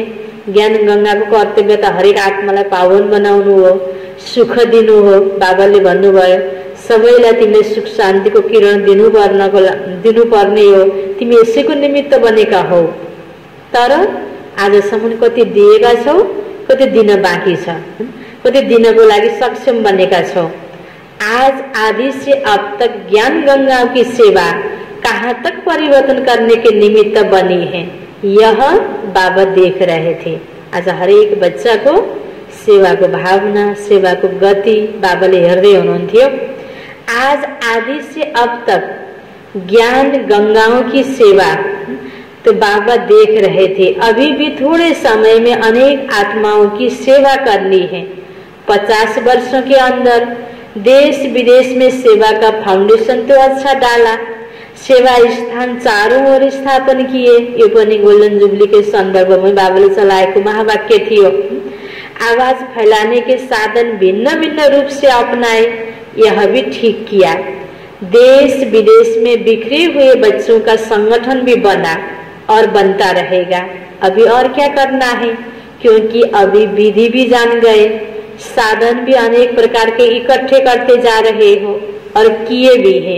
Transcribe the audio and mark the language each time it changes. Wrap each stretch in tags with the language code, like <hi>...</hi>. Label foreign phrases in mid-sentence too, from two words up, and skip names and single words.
<ne>ज्ञान गंगाको कर्तव्य त हरेक आत्मालाई पावन बनाउनु हो, सुख दिनु हो। बाबाले भन्नुभयो सबैलाई तिमीले सुख शान्तिको किरण दिनुपर्ने हो, तिमी यसैको निमित्त बनेका हौ। तर आजसम्म कति दिएका छौ, कति दिन बाँकी छ, कति दिनको लागि सक्षम बनेका छौ।</ne> <hi>आज आदि से अब तक ज्ञान गंगा की सेवा कहाँ तक परिवर्तन करने के निमित्त बनी है, यह बाबा देख रहे थे।</hi> <ne>आज हरेक बच्चा को सेवा को भावना, सेवा को गति बाबाले हेर्दै हुनुहुन्थ्यो।</ne> <hi>आज आदि से अब तक ज्ञान गंगाओं की सेवा तो बाबा देख रहे थे। अभी भी थोड़े समय में अनेक आत्माओं की सेवा करनी है। 50 वर्षों के अंदर देश विदेश में सेवा का फाउंडेशन तो अच्छा डाला, सेवा स्थान चारों ओर स्थापन किए।</hi> <ne>ये पनि</ne> <en>golden jubilee</en> <hi>के संदर्भ में</hi> <ne>बाबाले चलाएको महावाक्य थियो।</ne> <hi>आवाज फैलाने के साधन भिन्न भिन्न रूप से अपनाए, यह भी ठीक किया। देश विदेश में बिखरे हुए बच्चों का संगठन भी बना और बनता रहेगा। अभी और क्या करना है, क्योंकि अभी विधि भी जान गए, साधन भी अनेक प्रकार के इकट्ठे करते जा रहे हो और किए भी हैं।</hi>